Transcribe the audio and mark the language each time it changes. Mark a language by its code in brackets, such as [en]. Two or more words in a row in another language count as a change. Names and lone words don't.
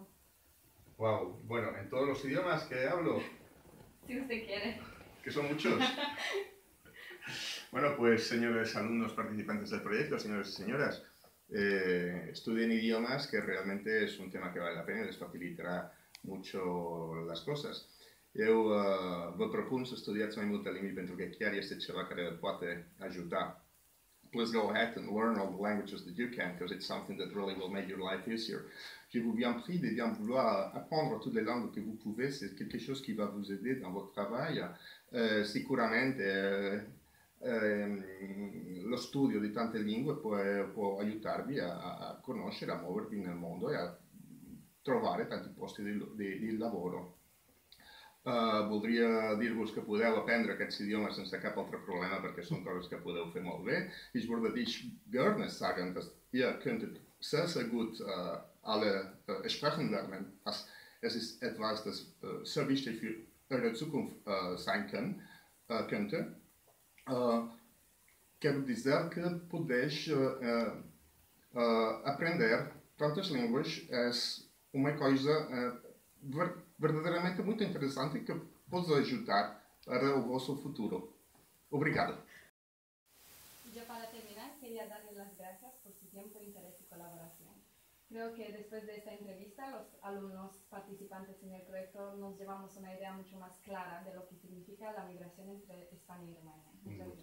[es] Wow, bueno, en todos los idiomas que hablo. Si usted quiere. Que son muchos. Bueno, pues señores alumnos participantes del proyecto, señores y señoras, estudien idiomas, que realmente es un tema que vale la pena y les facilitará mucho las cosas. [ro] Eu vă propun să studiați mai multe limbi pentru că chiar este ceva care vă poate ajuta. [en] Please go ahead and learn all the languages that you can, because it's something that really will make your life easier. [fr] Je vous bien prie de bien vouloir apprendre toutes les langues que vous pouvez, c'est quelque chose qui va vous aider dans votre travail. [it] Sicuramente lo studio di tante lingue può aiutarvi a conoscere, a muovervi nel mondo e a trovare tanti posti di lavoro. [ca] Voldria dir-vos que podeu aprendre aquests idiomes sense cap altre problema perquè són coses que podeu fer molt bé. [de] Ich würde dich gerne sagen, dass ihr könntet sehr, sehr gut alle sprechen lernen. Es ist etwas, das sehr wichtig für eure Zukunft sein könnte. [pt] Quero dizer que podeis aprender tantas línguas é uma coisa verdadeiramente muito interessante que pode ajudar para o vosso futuro. Obrigado. [es] Ya para terminar, quería darles las gracias por su tiempo, interés y colaboración. Creo que después de esta entrevista, los alumnos participantes en el proyecto nos llevamos una idea mucho más clara de lo que significa la migración entre España y Rumanía. Muchas gracias.